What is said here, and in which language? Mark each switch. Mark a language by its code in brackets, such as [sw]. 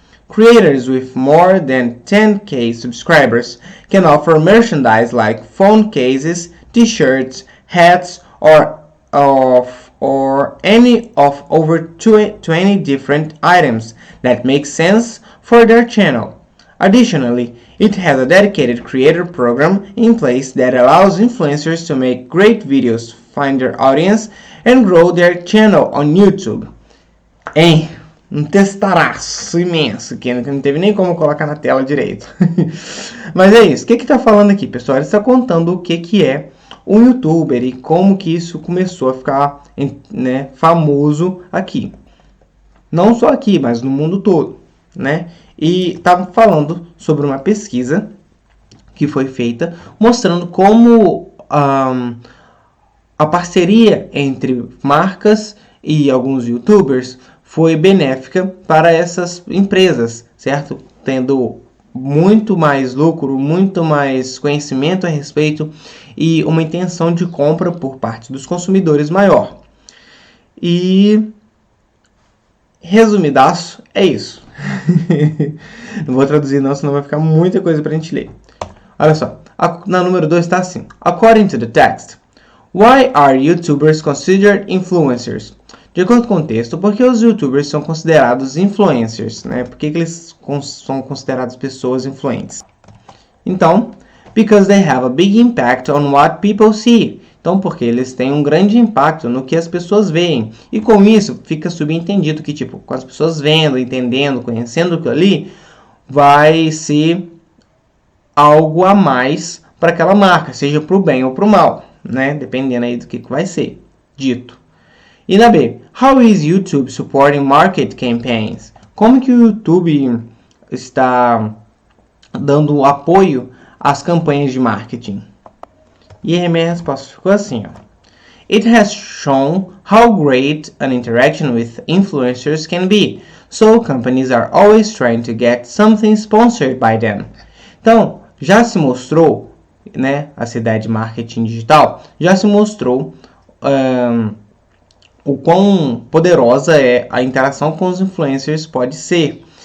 [en] Creators with more than 10K subscribers can offer merchandise like phone cases, t-shirts, hats, or any of over 20 different items that make sense for their channel. Additionally, it has a dedicated creator program in place that allows influencers to make great videos, find their audience, and grow their channel on YouTube. Hein? [pt] Um testaraço imenso que não teve nem como colocar na tela direito. Mas é isso. O que está falando aqui, pessoal? Ele está contando o que é um youtuber e como que isso começou a ficar, né, famoso aqui. Não só aqui, mas no mundo todo, né? E estava falando sobre uma pesquisa que foi feita mostrando como a parceria entre marcas e alguns youtubers foi benéfica para essas empresas, certo? Tendo muito mais lucro, muito mais conhecimento a respeito e uma intenção de compra por parte dos consumidores maior. E resumidaço, é isso. Não vou traduzir não, senão vai ficar muita coisa para a gente ler. Olha só, na número 2 está assim. [en] According to the text, why are YouTubers considered influencers? [pt] De acordo com o texto, por que os YouTubers são considerados influencers? Né? Por que eles são considerados pessoas influentes? [en] Então, because they have a big impact on what people see. [pt] Então, porque eles têm um grande impacto no que as pessoas veem. E com isso, fica subentendido que, tipo, com as pessoas vendo, entendendo, conhecendo aquilo ali, vai ser algo a mais para aquela marca, seja para o bem ou para o mal, né? Dependendo aí do que vai ser dito. [en] E na B, how is YouTube supporting market campaigns? [pt] Como que o YouTube está dando apoio às campanhas de marketing? E a minha resposta ficou assim, ó. [en] It has shown how great an interaction with influencers can be, so companies are always trying to get something sponsored by them. [pt] Então, já se mostrou, né, essa ideia de marketing digital, já se mostrou o quão poderosa é a interação com os influencers pode ser.